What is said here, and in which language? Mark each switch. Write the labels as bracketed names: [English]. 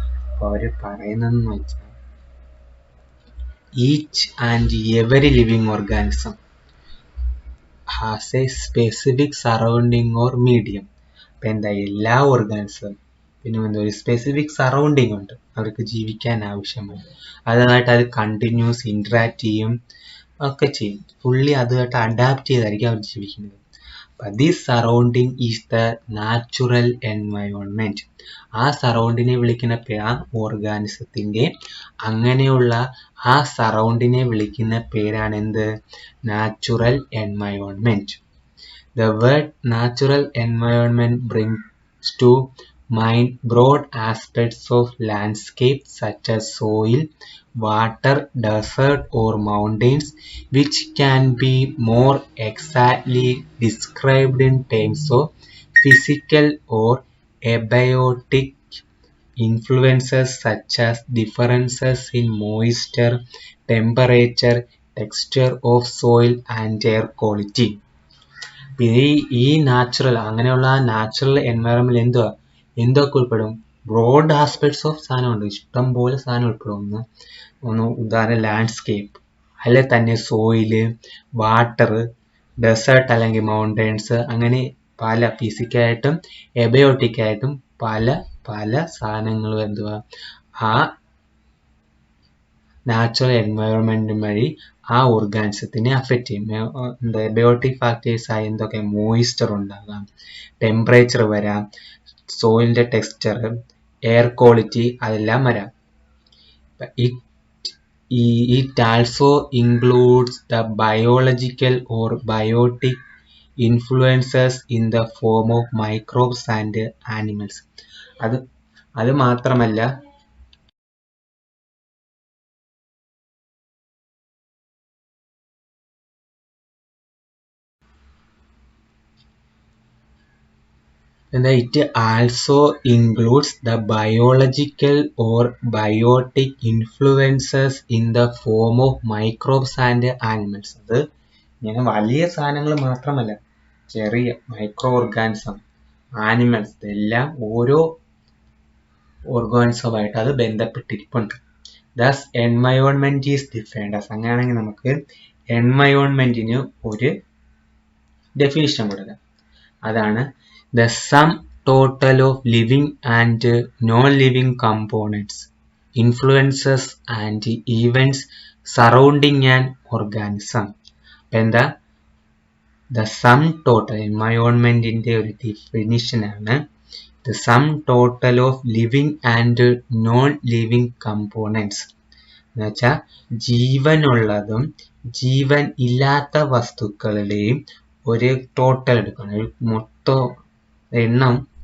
[Malayalam] അപ്പോൾ അവർ പറയുന്നതെന്ന് വെച്ചാൽ [English] each and every living organism has a specific surrounding or medium. [Malayalam] അപ്പം എന്താ എല്ലാ ഓർഗാനിസം പിന്നെ എന്താ ഒരു സ്പെസിഫിക് സറൗണ്ടിങ് ഉണ്ട് അവർക്ക് ജീവിക്കാൻ ആവശ്യമായി. അതുമായിട്ട് അത് കണ്ടിന്യൂസ് ഇൻട്രാക്ട് ചെയ്യും ഒക്കെ ചെയ്യും. ഫുള്ളി അതുമായിട്ട് അഡാപ്റ്റ് ചെയ്തായിരിക്കും അവർ ജീവിക്കുന്നത്. അപ്പം [English] This surrounding is the natural environment. [Malayalam] ആ സറൗണ്ടിനെ വിളിക്കുന്ന ആ ഓർഗാനിസത്തിന്റെ അങ്ങനെയുള്ള ആ സറൗണ്ടിനെ വിളിക്കുന്ന പേരാണ് എന്ത്? Natural environment. [English] The word natural environment brings to mind broad aspects of landscape such as soil, water, desert or mountains, which can be more exactly described in terms of physical or abiotic influences such as differences in moisture, temperature, texture of soil and air quality. [Malayalam] ഈ natural അങ്ങനെയുള്ള ആ natural environment എന്തൊക്കെ ഉൾപ്പെടും? Broad aspects of സാധനമുണ്ട്, ഇഷ്ടം പോലെ സാധനം ഉൾപ്പെടും. ഒന്ന് ഉദാഹരണം ലാൻഡ്സ്കേപ്പ്, അല്ലെ തന്നെ സോയില്, വാട്ടർ, ഡെസേർട്ട് അല്ലെങ്കിൽ മൗണ്ടൻസ്, അങ്ങനെ പല ഫിസിക്കലായിട്ടും എബയോട്ടിക്കായിട്ടും പല പല സാധനങ്ങളും എന്തുവാ ആ നാച്ചുറൽ എൻവയോൺമെന്റ് വഴി ആ ഓർഗാനിസത്തിനെ അഫക്റ്റ് ചെയ്യും. എന്താ എബയോട്ടിക് ഫാക്ടേഴ്സ് ആയി എന്തൊക്കെ? മോയിസ്ചർ ഉണ്ടാകാം, ടെമ്പറേച്ചർ വരാം, സോയിലിന്റെ ടെക്സ്ചർ, എയർ ക്വാളിറ്റി, അതെല്ലാം വരാം. [English] It also includes the biological or biotic influences in the form of microbes and animals. [Malayalam] അത് മാത്രമല്ല [English] it also includes the biological or biotic influences in the form of microbes and animals. [Malayalam] അത് ഇങ്ങനെ വലിയ സാധനങ്ങൾ മാത്രമല്ല, ചെറിയ മൈക്രോ ഓർഗാനിസം, ആനിമൽസ്, ഇതെല്ലാം ഓരോ ഓർഗാനിസമായിട്ട് അത് ബന്ധപ്പെട്ടിരിപ്പുണ്ട്. [English] Thus environment is defined as. [Malayalam] അങ്ങനെയാണെങ്കിൽ നമുക്ക് എൻവയോൺമെന്റിന് ഒരു ഡെഫിനിഷൻ കൊടുക്കാം. അതാണ് [English] the sum total of living and non-living components, influences and events surrounding an organism. എന്താ the sum total? [Malayalam] എൻവയോൺമെന്റിന്റെ ഒരു ഡെഫിനിഷൻ ആണ് [English] the sum total of living and non-living components. [Malayalam] എന്നുവെച്ചാൽ ജീവനുള്ളതും ജീവൻ ഇല്ലാത്ത വസ്തുക്കളുടെയും ഒരു ടോട്ടൽ എടുക്കണം, ഒരു മൊത്തം എണ്ണം.